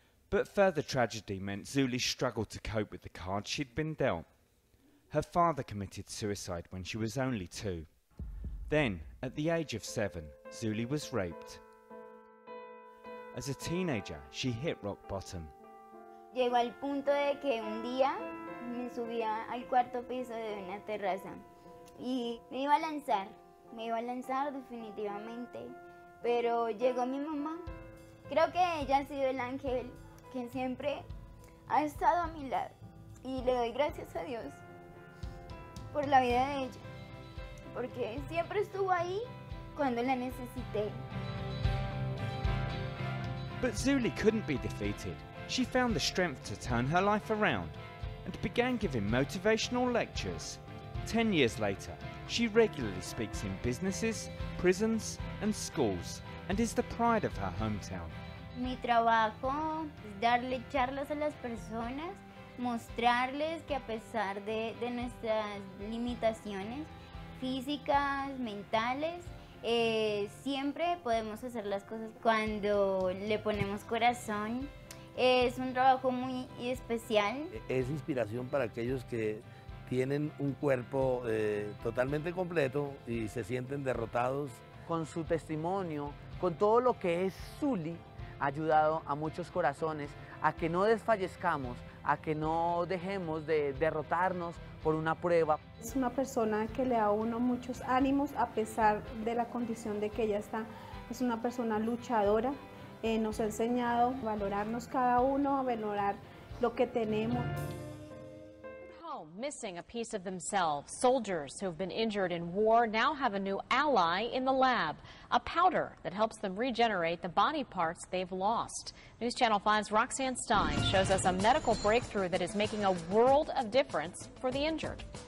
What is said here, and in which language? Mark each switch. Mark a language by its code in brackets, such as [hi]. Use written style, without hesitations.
[en] But further tragedy meant Zuli struggled to cope with the cards she'd been dealt. Her father committed suicide when she was only 2. Then, at the age of 7, Zuli was raped. As a teenager, she hit rock bottom. [es] Llegó al punto de que un día me subía al cuarto piso de una terraza y me iba a lanzar definitivamente, pero llegó mi mamá. Creo que ella ha sido el ángel que siempre ha estado a mi lado y le doy gracias a Dios por la vida de ella, porque siempre estuvo ahí cuando la necesité. [en] But Zuli couldn't be defeated. She found the strength to turn her life around and began giving motivational lectures. 10 years later, she regularly speaks in businesses, prisons and schools and is the pride of her hometown. [es] Mi trabajo es darle charlas a las personas, mostrarles que a pesar de nuestras limitaciones físicas, mentales, siempre podemos hacer las cosas cuando le ponemos corazón. Es un trabajo muy especial. Es inspiración para aquellos que tienen un cuerpo totalmente completo y se sienten derrotados. Con su testimonio, con todo lo que es Zuli, ha ayudado a muchos corazones a que no desfallezcamos, a que no dejemos de derrotarnos por una prueba. Es una persona que le da a uno muchos ánimos a pesar de la condición de que ella está. Es una persona luchadora. Nos ha enseñado a valorarnos cada uno, a valorar lo que tenemos. [en] Missing a piece of themselves. Soldiers who have been injured in war now have a new ally in the lab, a powder that helps them regenerate the body parts they've lost. News Channel 5's Roxanne Stein shows us a medical breakthrough that is making a world of difference for the injured.